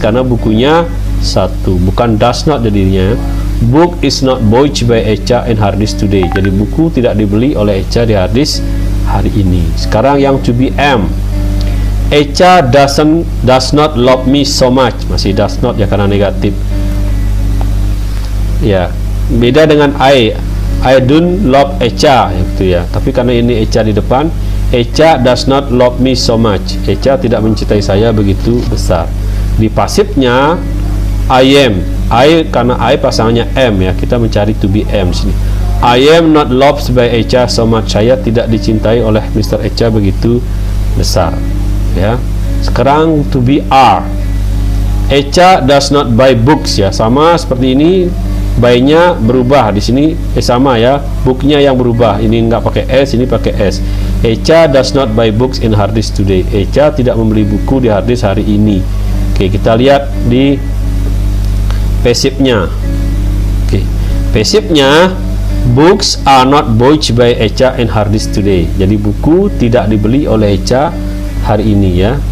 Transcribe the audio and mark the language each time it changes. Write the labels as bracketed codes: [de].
[id] Karena bukunya satu, bukan does not jadinya. [en] Book is not bought by Echa in hard disk today. [id] Jadi buku tidak dibeli oleh Echa di hard disk hari ini. Sekarang yang [en] to be am. Echa does not love me so much. [id] Masih does not ya karena negatif. Ya, beda dengan [en] I don't love Echa [id] gitu ya. Tapi karena ini Echa di depan, [en] Echa does not love me so much. [id] Echa tidak mencintai saya begitu besar. Di pasifnya I am. I karena I pasangannya am ya. Kita mencari to be am sini. [en] I am not loved by Echa so much. [id] Saya tidak dicintai oleh Mr. Echa begitu besar. Ya. Sekarang to be are. [en] Echa does not buy books [id] ya, sama seperti ini. Buy-nya berubah di sini sama ya, booknya yang berubah. Ini nggak pakai s, ini pakai s. [en] Echa does not buy books in hard disk today. [id] Echa tidak membeli buku di hard disk hari ini. Oke, kita lihat di pasifnya. Oke, pasifnya [en] books are not bought by Echa in hard disk today. [id] Jadi buku tidak dibeli oleh Echa hari ini ya.